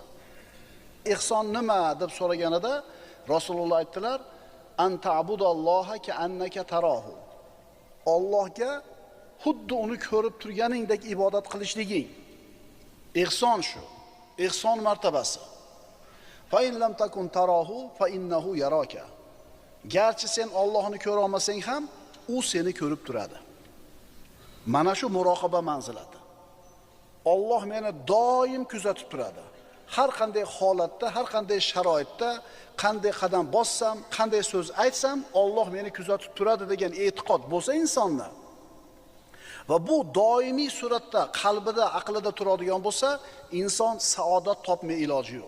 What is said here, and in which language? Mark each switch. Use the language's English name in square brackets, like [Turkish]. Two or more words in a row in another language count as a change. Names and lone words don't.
[Uzbek] Ihson nima deb so'raganida Rasululloh aytdilar: [Arabic] "أن تعبد الله كأنك تراه." [Uzbek] Allohga xuddi uni ko'rib turganingdek ibodat qilishliging. Ihson shu. Ihson martabasi. [Arabic] فإن لم تكن تراه فإنه يراك. [Uzbek] Garchi sen Allohni ko'ra olmasang ham, u seni ko'rib turadi. Mana shu muroqaba manzilati. Alloh meni doim kuzatib turadi. Har qanday holatda, har qanday sharoitda, qanday qadam bossam, qanday so'z aytsam, Alloh meni kuzatib turadi degan e'tiqod bo'lsa insonda va bu doimiy suratda qalbida, aqlida turadigan bo'lsa, inson saodat topmay iloji yo'q.